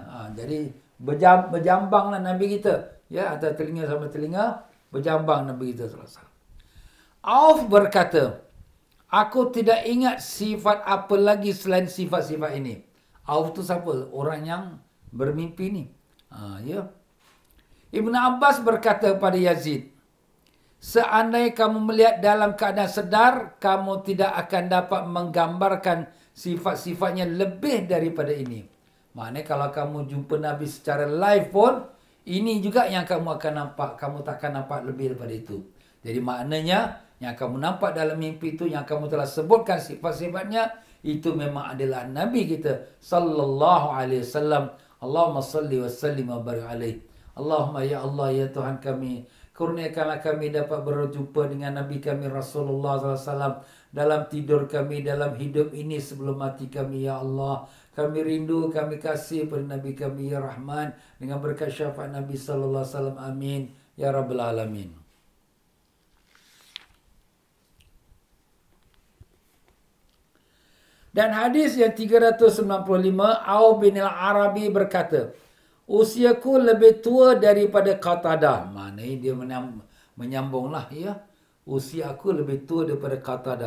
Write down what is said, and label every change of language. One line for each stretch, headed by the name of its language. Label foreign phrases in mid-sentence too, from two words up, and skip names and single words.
Malay: Jadi berjambanglah Nabi kita. Ya, antara telinga sama telinga berjambang Nabi kita SAW. Auf berkata, aku tidak ingat sifat apa lagi selain sifat-sifat ini. Auf tu siapa? Orang yang bermimpi ni. Ya. Ibnu Abbas berkata kepada Yazid, seandainya kamu melihat dalam keadaan sedar, kamu tidak akan dapat menggambarkan sifat-sifatnya lebih daripada ini. Maknanya kalau kamu jumpa Nabi secara live pun, ini juga yang kamu akan nampak. Kamu takkan nampak lebih daripada itu. Jadi maknanya, yang kamu nampak dalam mimpi itu, yang kamu telah sebutkan sifat-sifatnya, itu memang adalah Nabi kita
Arabic: صلى الله عليه وسلم. اللهم صل و سلم و بارك عليه. اللهم يا الله
Malay: ya Tuhan kami, kurniakanlah kami dapat berjumpa dengan Nabi kami Rasulullah SAW dalam tidur kami, dalam hidup ini sebelum mati kami
Arabic: يا الله.
Malay: Kami rindu, kami kasih pada Nabi kami
Arabic: يا رحمن
Malay: dengan berkat syafaat Nabi SAW.
Arabic: آمين يا رب العالمين.
Malay: Dan hadis yang 395, Auf bin al-Arabi berkata, usiaku lebih tua daripada Qatadah. Maknanya dia menyambunglah ya. Usia aku lebih tua daripada Qatadah.